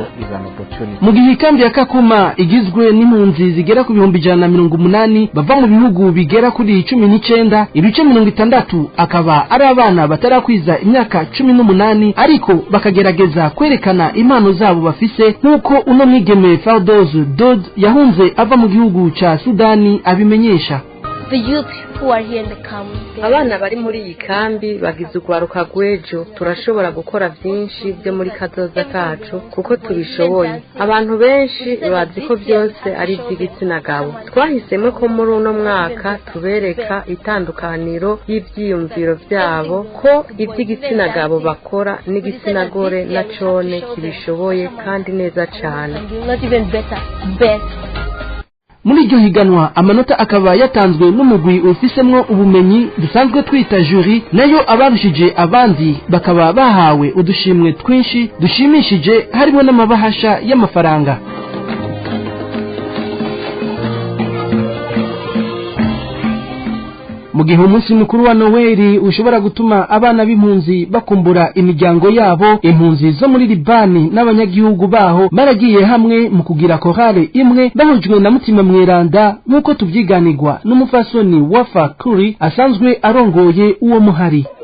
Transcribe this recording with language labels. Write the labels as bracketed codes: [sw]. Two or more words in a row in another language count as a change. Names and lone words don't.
[rn] Mu gihe kambi ya Kakuma igizwe n'impunzi zigera ku 180 bava mu bihugu bigera kuri 19, ibice 60 akaba ari abana batarakwiza imyaka 18, ariko bakagerageza kwerekana kwerekana impano zabo bafise nk'uko uno mwigeme Fardoz Dod yahunze ava mu gihugu ca Sudani abimenyesha. [en] The youth who are here in the camp, [rn] abana bari muri iyi kambi bagize urwaruka rw'ejo. Turashobora gukora byinshi byo muri kazoza kacu kuko tubishoboye. Abantu benshi bazi ko byose ari iby'igitsina gabo. Twahisemo ko muri uno mwaka tubereka itandukaniro y'ibyiyumviro byabo ko iby'igitsina gabo bakora n'igitsina gore na cone kibishoboye kandi neza cyane. [en] not even better. [rn] Muri iryo higanwa amanota akaba yatanzwe n'umugwi ufisemwo ubumenyi dusanzwe twita jury, nayo abarushije abandi bakaba bahawe udushimwe twinshi dushimishije harimo n'amabahasha y'amafaranga. Mu gihe umunsi mukuru wa Noheli ushobora gutuma abana b'impunzi bakumbura imiryango yabo, impunzi zo muri Libani n'abanyagihugu baho baragiye hamwe mu kugira korale imwe bahujwe na Mutima Mweranda nk'uko tubyiganirwa n'umufasoni Wafa Kuri asanzwe arongoye uwo muhari.